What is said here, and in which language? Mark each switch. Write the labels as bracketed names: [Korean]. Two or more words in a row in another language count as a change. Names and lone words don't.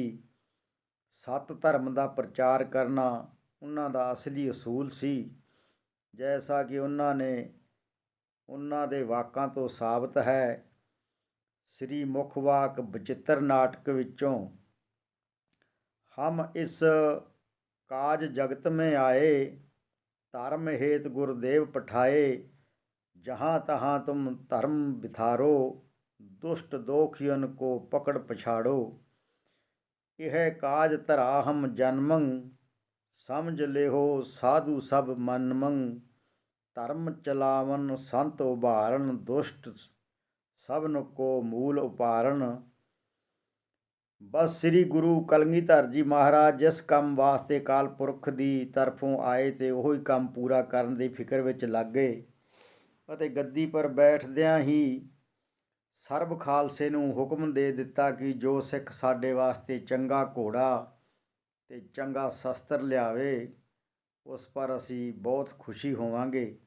[Punjabi] ਸੱਤ ਧਰਮ ਦਾ ਪ੍ਰਚਾਰ ਕਰਨਾ ਉਹਨਾਂ ਦਾ ਅਸਲੀ ਅਸੂਲ ਸੀ, ਜੈਸਾ ਕਿ ਉਹਨਾਂ ਦੇ ਵਾਕਾਂ ਤੋਂ ਸਾਬਤ ਹੈ। ਸ੍ਰੀ ਮੁੱਖ ਵਾਕ ਬਚਿੱਤਰ ਨਾਟਕ ਵਿੱਚੋਂ, [Braj] हम इस काज जगत में आए, धरम हेत गुरदेव पठाए, जहाँ तहाँ तुम धर्म बिथारो, दुष्ट दोखियन को पकड़ पछाड़ो। यह काज धरा हम जन्मं, समझ लेहो साधु सब मनमं, धर्म चलावन संत उभारण, दुष्ट सबन को मूल उपारण। [Punjabi] ਬਸ ਸ੍ਰੀ ਗੁਰੂ ਕਲਗੀਧਰ ਜੀ ਮਹਾਰਾਜ ਜਿਸ ਕਾਮ ਵਾਸਤੇ ਕਾਲ ਪੁਰਖ ਕੀ ਤਰਫੋਂ ਆਏ ਤੋ ਉਹੀ ਕੰਮ ਪੂਰਾ ਕਰਨ ਦੀ ਫਿਕਰ ਵਿੱਚ ਲੱਗ ਗਏ ਅਤੇ ਗੱਦੀ ਪਰ ਬੈਠਦਿਆਂ ਹੀ ਸਰਬ ਖਾਲਸੇ ਨੂੰ ਹੁਕਮ ਦੇ ਦਿੱਤਾ ਕਿ ਜੋ ਸਿੱਖ ਸਾਡੇ ਵਾਸਤੇ ਚੰਗਾ ਘੋੜਾ ਅਤੇ ਚੰਗਾ ਸ਼ਸਤਰ ਲਿਆਵੇ ਉਸ ਪਰ ਅਸੀਂ ਬਹੁਤ ਖੁਸ਼ੀ ਹੋਵਾਂਗੇ।